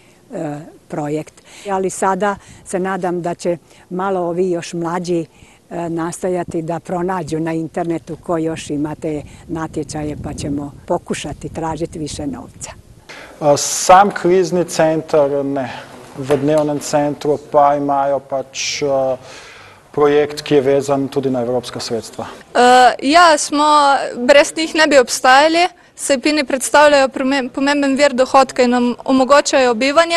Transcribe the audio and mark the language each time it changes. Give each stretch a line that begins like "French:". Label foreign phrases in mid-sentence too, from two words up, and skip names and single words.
Croatian: projekt. Ali sada se nadam da će malo ovi još mlađi nastojati da pronađu na internetu ko još ima te natječaje, pa ćemo pokušati tražiti više novca.
Slovenian: Sam krizni centar ne. V dnevnem centru pa imajo pač projekt, ki je vezan tudi na evropska sredstva. Ja, brez njih ne bi obstajali. Sejpini predstavljajo pomemben vir dohodka in nam omogočajo bivanje.